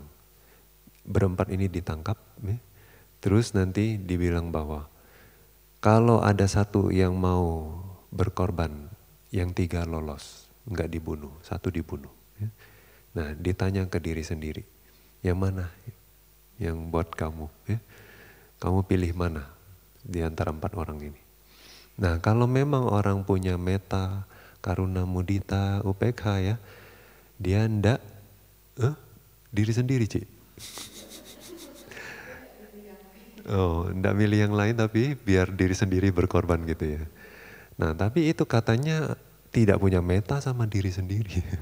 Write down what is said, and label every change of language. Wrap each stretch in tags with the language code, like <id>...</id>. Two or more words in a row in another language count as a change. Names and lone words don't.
<id>Berempat ini ditangkap, ya. Terus nanti dibilang bahwa kalau ada satu yang mau berkorban, yang 3 lolos, enggak dibunuh, 1 dibunuh. Ya. Nah ditanya ke diri sendiri, yang mana yang buat kamu? Ya? Kamu pilih mana di antara 4 orang ini? Nah kalau memang orang punya</id> <pi>metta, karuna, mudita, upekha,</pi> <id>ya, dia ndak diri sendiri, Cik. Oh, ndak milih yang lain tapi biar diri sendiri berkorban gitu ya. Nah tapi itu katanya tidak punya metta sama diri sendiri.</id>